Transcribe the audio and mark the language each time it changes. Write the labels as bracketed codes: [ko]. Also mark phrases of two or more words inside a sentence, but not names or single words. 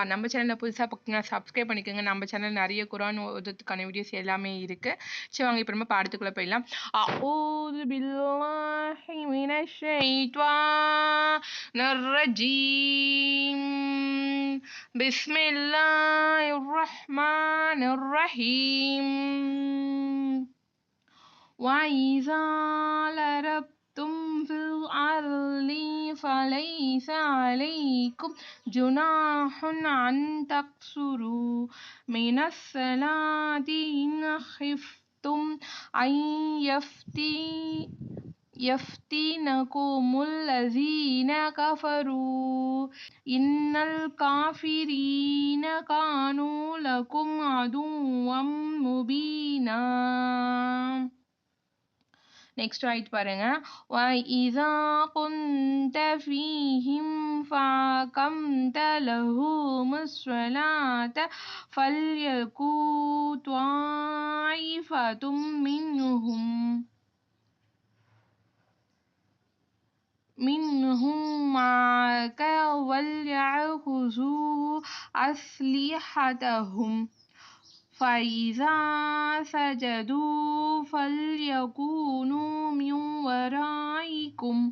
[ta] நம்ம சேனலில் புதுசாக பார்த்தீங்கன்னா சப்ஸ்கிரைப் பண்ணிக்கோங்க. நம்ம சேனல் நிறைய குரான் ஓதுறதுக்கான வீடியோஸ் எல்லாமே இருக்கு. சரி, வாங்க இப்போ நம்ம பாடத்துக்குள்ளே போயிடலாம். [ar] أعوذ بالله من الشيطان الرجيم. بسم الله الرحمن الرحيم. وَإِذَا ضَرَبْتُمْ فِي الْأَرْضِ فَلَيْسَ عَلَيْكُمْ جُنَاحٌ أَن تَقْصُرُوا مِنَ الصَّلَاةِ إِنْ خِفْتُمْ أَن يَفْتِنَكُمُ الَّذِينَ كَفَرُوا إِنَّ الْكَافِرِينَ كَانُوا لَكُمْ عَدُوًّا مُبِينًا. [ta] நெக்ஸ்ட் ஆயிட்டு பாருங்க. [ar] وَإِذَا كُنْتَ فِيهِمْ فَأَقَمْتَ لَهُمُ الصَّلَاةَ فَلْيَكُنْ طَائِفَةٌ منهم معك وليأخذوا أسلحتهم فإذا سجدوا فليكونوا من ورائكم